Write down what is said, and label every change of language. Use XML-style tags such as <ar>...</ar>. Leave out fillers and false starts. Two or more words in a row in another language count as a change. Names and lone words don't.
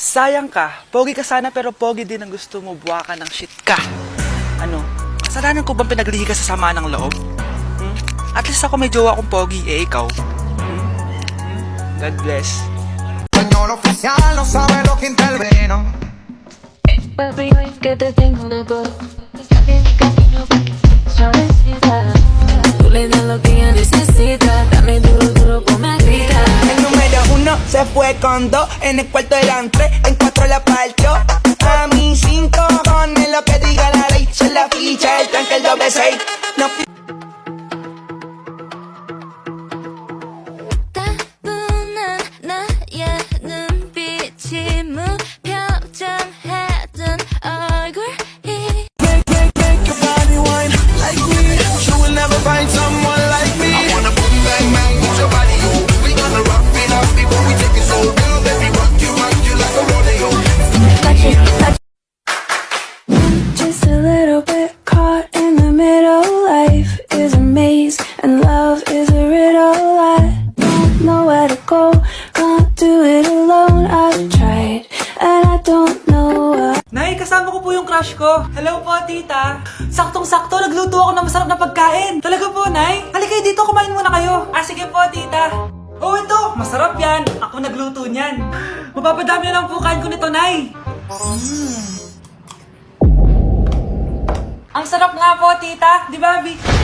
<tl>Sayang ka. Pogi ka sana pero pogi din ang gusto mo. Buwa ka ng shit ka. Ano? Kasalanan ko bang pinaglihi ka sa sama ng loob?</tl> <en>At least</en> <tl>ako may jowa akong pogi. Eh, ikaw?</tl> <en>God bless.</en> <es>Español oficial no sabe lo que intervino. Papi, hoy que te tengo de book. Está bien mi camino, suavecita. Tú le das lo que ella necesita. Dame duro, duro, ponme a gritar. El número 1 se fue con 2. En el cuarto eran 3, en 4 la partió. A mí 5 cojones lo que diga la ley. Son la ficha, el tanque, el doble 6. No</es> <ko>따분한 나의 눈빛이 무표정해둔 얼굴이</ko> <en>Make your body wine like me. You will never find someone like me. I wanna boom bang bang with your body, yo. We gonna rock it up before we take it so real. Baby, rock you like a rodeo. Just a little bit caught in the middle. Life is a maze and love is a riddle. I don't know where to go, can't do it alone. I've tried and I don't know why.</en> <tl>Nay, kasama ko po yung crush ko. Hello po, tita. Saktong-sakto, nagluto ako ng masarap na pagkain. Talaga po, Nay. Halika kayo dito, kumain muna kayo. Sige po, tita. Oh, ito, masarap yan. Ako nagluto niyan. Mapapadami na lang po kain ko nito, Nay. Ang sarap nga po, tita. Di ba, Vic?</tl>